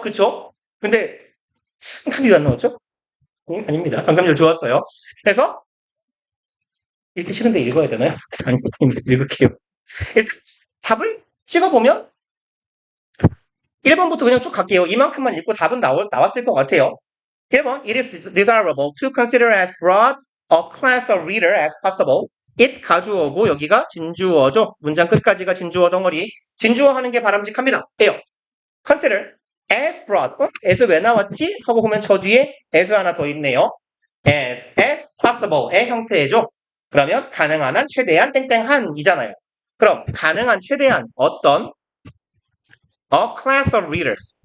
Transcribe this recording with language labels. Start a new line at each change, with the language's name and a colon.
Korean: 그쵸? 근데 답이 왜 안 나왔죠? 아닙니다. 정답률 좋았어요. 그래서 읽기 싫은데 읽어야 되나요? 아니, 읽을게요. 일단 답을 찍어보면 1번부터 그냥 쭉 갈게요. 이만큼만 읽고 답은 나왔을 것 같아요.
English: 1번 It is desirable to consider as broad a class of reader as possible.
Korean: it 가주어고 여기가 진주어죠. 문장 끝까지가 진주어 덩어리. 진주어 하는 게 바람직합니다. 예요. consider as broad. as 왜 나왔지? 하고 보면 저 뒤에 as 하나 더 있네요. as possible 의 형태죠. 그러면 가능한 한 최대한 땡땡한이잖아요. 그럼 가능한 최대한 어떤 a class of readers.